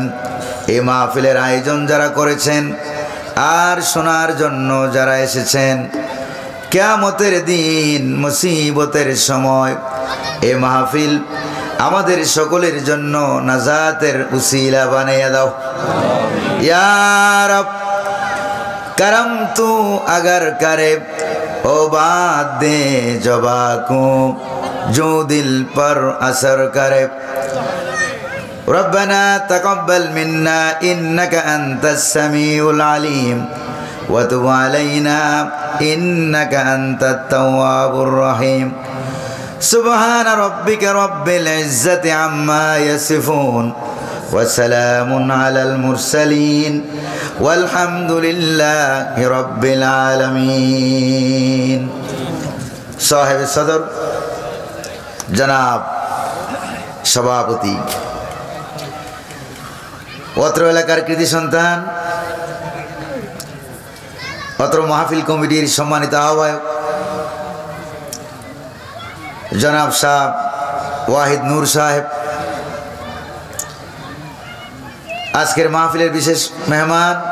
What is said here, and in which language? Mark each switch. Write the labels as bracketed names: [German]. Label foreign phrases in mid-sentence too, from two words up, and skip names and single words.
[Bangla] এই মাহফিলের আয়োজন যারা করেছেন আর শোনার জন্য যারা এসেছেন, কিয়ামতের দিন মুসিবতের সময় এই মাহফিল আমাদের সকলের জন্য নাজাতের উসিলা বানিয়ে দাও [Arabic] يا رب. [Urdu] كرم تو اگر کرے او بات دے جبا کو جو دل پر اثر کرے. [Arabic] ربنا تقبل منا إنك أنت السميع العليم وتب علينا إنك أنت التواب الرحيم. سبحان ربك رب العزة عما يصفون وسلام على المرسلين والحمد لله رب العالمين. [Bangla] সাহিব সদর জনাব সভাপতি অত্র এলাকার কৃতি সন্তান অত্র মাহফিল কমিটির সম্মানিত আহ্বায়ক জনাব শাহ ওয়াহিদ নূর সাহেব, আজকের মাহফিলের বিশেষ মেহমান,